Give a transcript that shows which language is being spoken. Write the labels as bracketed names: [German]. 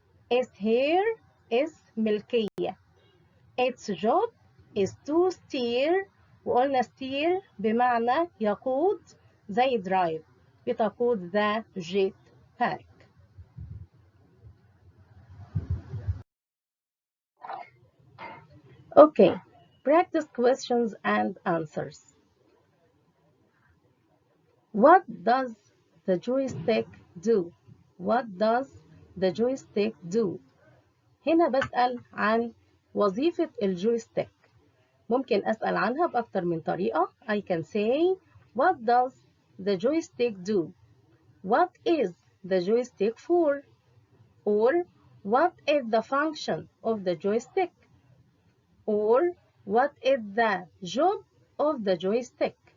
[English] is here is ملكية. its job is to steer. [Arabic] وقلنا steer بمعنى يقود زي drive بتقود [English] the jetpack. Okay, practice questions and answers. What does the joystick do? What does the joystick do? [Arabic] هنا بسأل عن وظيفة الجويستيك. ممكن أسأل عنها بأكتر من طريقة. [English] I can say what does the joystick do? What is the joystick for? Or what is the function of the joystick? Or what is the job of the joystick?